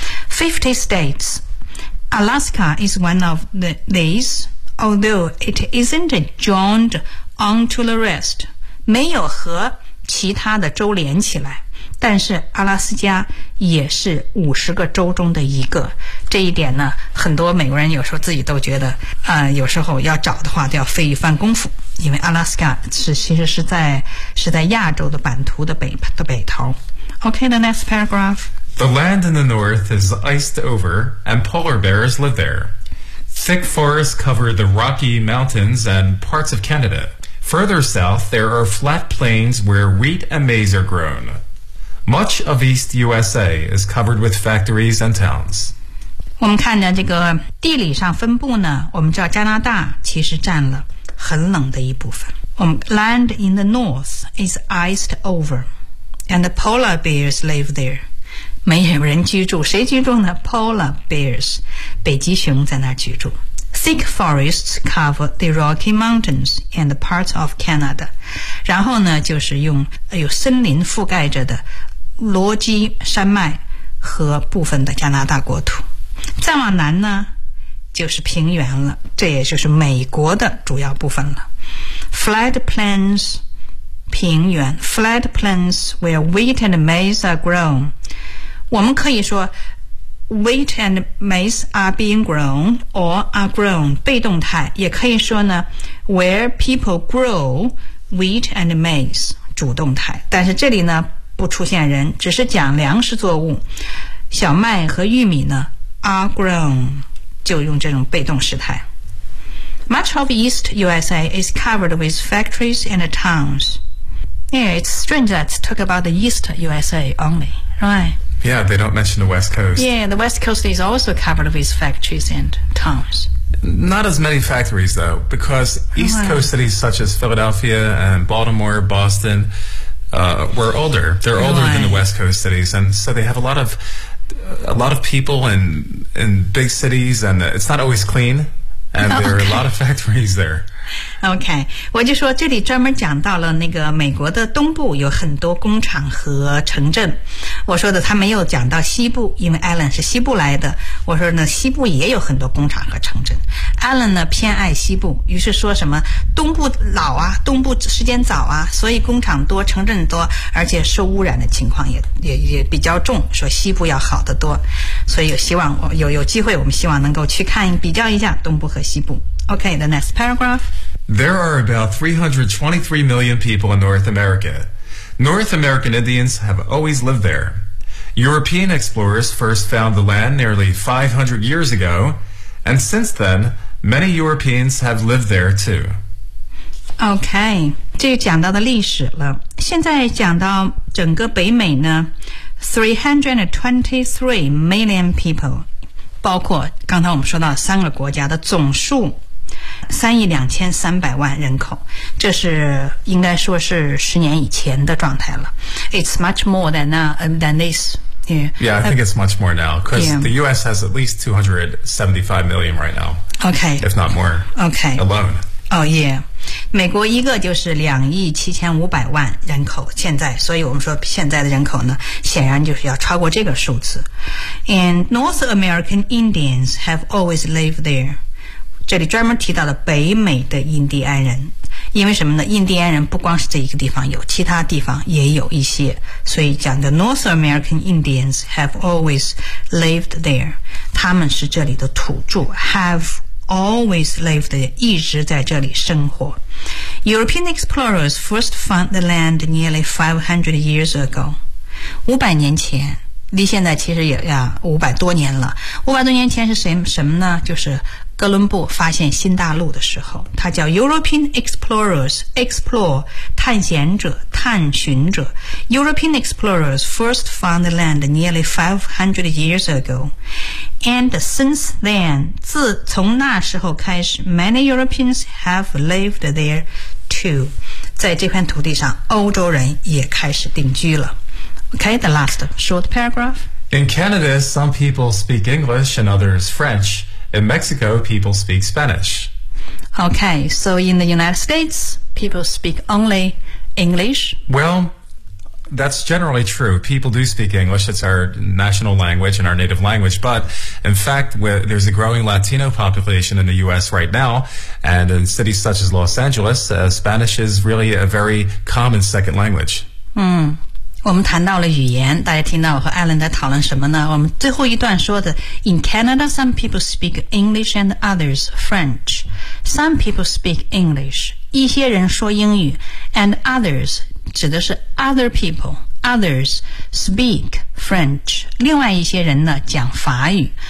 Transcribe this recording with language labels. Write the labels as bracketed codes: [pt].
[en] 50 states Alaska is one of these, although it isn't joined onto the rest, [zh] 没有和其他的州连起来，但是阿拉斯加也是50个州中的一个。这一点呢，很多美国人有时候自己都觉得有时候要找的话都要费一番功夫，因为阿拉斯加其实是在亚洲的版图的北头。 [en] OK, the next paragraph. The land in the north is iced over and polar bears live there. Thick forests cover the Rocky Mountains and parts of Canada. Further south, there are flat plains where wheat and maize are grown. Much of East USA is covered with factories and towns. [zh] 我们看着这个地理上分布呢，我们知道加拿大其实占了很冷的一部分。我们 [en] land in the north is iced over, and the polar bears live there. [zh] 没有人居住，谁居住呢 ？ [en] Polar bears, [zh] 北极熊在那居住。 [en] Thick forests cover the Rocky Mountains and parts of Canada. [zh] 然后呢，就是用有森林覆盖着的罗基山脉和部分的加拿大国土。再往南呢，就是平原了，这也就是美国的主要部分了。 [en] Flat plains, [zh] 平原 [en] ,flat plains where wheat and maize are grown. [zh] 我们可以说 [en] Wheat and maize are being grown or are grown, [zh] 被动态。也可以说呢 [en] where people grow wheat and maize, [zh] 主动态。但是这里呢不出现人，只是讲粮食作物。小麦和玉米呢 [en] are grown, [zh] 就用这种被动时态。 [en] Much of East USA is covered with factories and towns. Yeah, it's strange that it talk about the East USA only, right? Yeah, they don't mention the West Coast. Yeah, the West Coast is also covered with factories and towns. Not as many factories, though, because East Coast cities such as Philadelphia and Baltimore, Boston, were older. They're older than the West Coast cities, and so they have a lot of people in big cities, and it's not always clean, and there are a lot of factories there. [zh] OK, 我就说这里专门讲到了那个美国的东部有很多工厂和城镇。我说的他没有讲到西部，因为 Alan 是西部来的。我说呢西部也有很多工厂和城镇。Alan 呢偏爱西部，于是说什么东部老啊，东部时间早啊，所以工厂多城镇多，而且受污染的情况也比较重，说西部要好得多。所以有机会我们希望能够去看比较一下东部和西部。 [en] Okay, the next paragraph. There are about 323 million people in North America. North American Indians have always lived there. European explorers first found the land nearly 500 years ago, and since then, many Europeans have lived there too. [zh] Okay, 这就讲到的历史了。现在讲到整个北美呢， [en] 323 million people, [zh] 包括刚才我们说到三个国家的总数3亿2300万人口，这是应该说是十年以前的状态了。 [en] It's much more than this. Yeah, yeah, I think it's much more now because the U.S. has at least 275 million right now. Okay, if not more. Okay, alone. [zh] Oh yeah, 美国一个就是2亿7500万人口现在，所以我们说现在的人口呢，显然就是要超过这个数字。 [en] And North American Indians have always lived there. [zh] 这里专门提到了北美的印第安人，因为什么呢？印第安人不光是这一个地方有，其他地方也有一些，所以讲的 [en] North American Indians have always lived there， [zh] 他们是这里的土著 ， [en] have always lived there， [zh] 一直在这里生活。 [en] European explorers first found the land nearly 500 years ago， [zh] 500年前。离现在其实也呀500多年了。 500多年前是什么呢？就是哥伦布发现新大陆的时候，他叫 [en] European explorers， [zh] explore 探险者、探寻者。 [en] European explorers first found the land nearly 500 years ago, and since then, [zh] 从那时候开始 [en] ，many Europeans have lived there too。 [zh] 在这片土地上欧洲人也开始定居了。 [en] OK, the last short paragraph. In Canada, some people speak English and others French. In Mexico, people speak Spanish. OK, so in the United States, people speak only English? Well, that's generally true. People do speak English. It's our national language and our native language. But in fact, there's a growing Latino population in the U.S. right now. And in cities such as Los Angeles, Spanish is really a very common second language. [zh] 我们谈到了语言，大家听到我和艾伦在讨论什么呢？我们最后一段说的 [en] ,In Canada, some people speak English and others French. Some people speak English. [zh] 一些人说英语 [en] ,and others, [zh] 指的是 [en] other people, others speak French, [zh] 另外一些人呢讲法语。